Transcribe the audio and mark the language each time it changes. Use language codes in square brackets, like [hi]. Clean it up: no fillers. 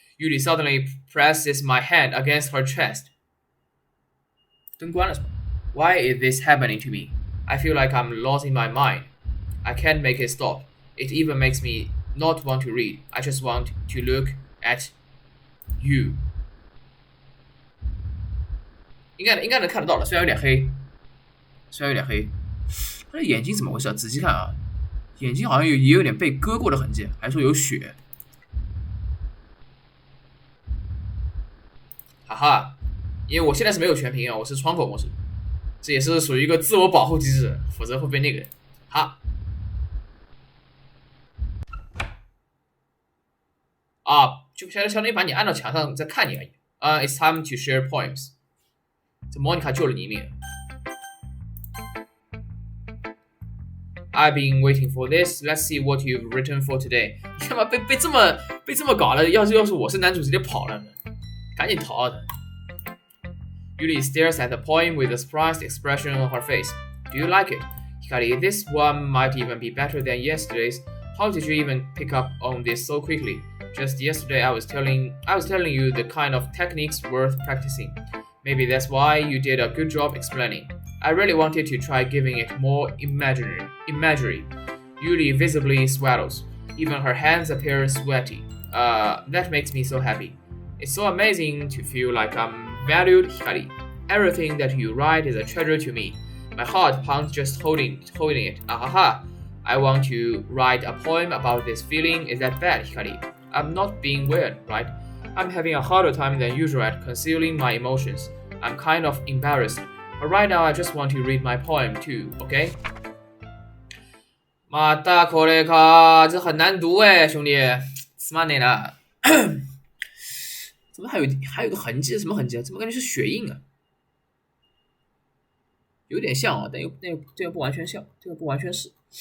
[en] Yuli suddenly presses my hand against her chest. [zh] 灯关了是吧 [en] Why is this happening to me? I feel like I'm lost in my mind. I can't make it stop. It even makes me not want to read. I just want to look at you. [zh] 应该能看得到了，虽然有点黑。他的眼睛怎么回事？仔细看啊，眼睛好像也有点被割过的痕迹，还说有血。哈哈，因为我现在是没有全屏啊，我是窗口模式。这也是属于一个自我保护机制，否则会被那个。好，就相当于把你按到墙上再看你而已。 [en] It's time to share poems。 [zh] 这莫妮卡救了你一命。 [en] I've been waiting for this. Let's see what you've written for today. [zh] 你干嘛被这么搞了？要是我是男主，直接跑了呢，赶紧逃啊！ [en] Yuli stares at the poem with a surprised expression on her face. Do you like it? Hikari, this one might even be better than yesterday's. How did you even pick up on this so quickly? Just yesterday I was telling you the kind of techniques worth practicing. Maybe that's why you did a good job explaining. I really wanted to try giving it more imagery. Yuli visibly swallows. Even her hands appear sweaty. That makes me so happy. It's so amazing to feel like I'm valued, Hikari. Everything that you write is a treasure to me. My heart pounds just holding it. I want to write a poem about this feeling. Is that bad, Hikari? I'm not being weird, right? I'm having a harder time than usual at concealing my emotions. I'm kind of embarrassed. But right now I just want to read my poem too, okay? [zh] 妈大口雷卡，这很难读哎，兄弟，斯曼内了。怎么还有个痕迹？什么痕迹啊？怎么感觉是血印啊？有点像啊，但又不完全像，这个不完全是。